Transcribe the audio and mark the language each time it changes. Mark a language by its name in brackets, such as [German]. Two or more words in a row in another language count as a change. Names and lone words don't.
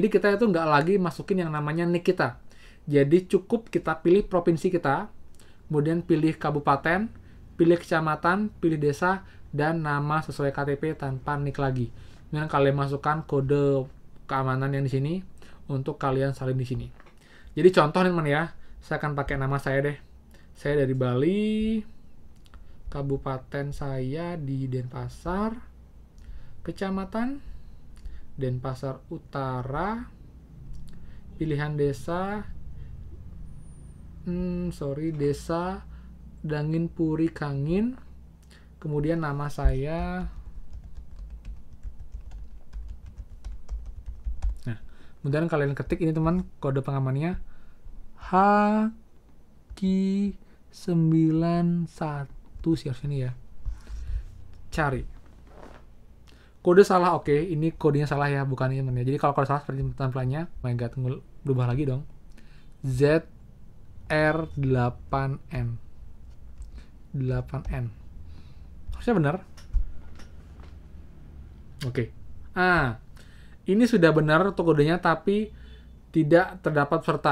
[Indonesian] Jadi kita itu nggak lagi masukin yang namanya nick kita. Jadi cukup kita pilih provinsi kita, kemudian pilih kabupaten, pilih kecamatan, pilih desa, dan nama sesuai KTP tanpa nick lagi. Kemudian kalian masukkan kode keamanan yang di sini untuk kalian salin di sini. Jadi contoh nih teman ya, saya akan pakai nama saya deh. Saya dari Bali, kabupaten saya di Denpasar, kecamatan Denpasar Utara, pilihan desa, desa Dangin Puri Kangin, kemudian nama saya. Kemudian kalian ketik ini teman, kode pengamannya HQ91 sih harusnya ini ya. Cari. Kode salah, oke. Ini kodenya salah ya, bukan ini teman ya. Jadi kalau kode salah seperti tampilannya, [English] my god, [Indonesian] tunggu berubah lagi dong. ZR8N. 8N. Harusnya benar. Oke. Ini sudah benar untuk kodenya, tapi tidak terdapat peserta.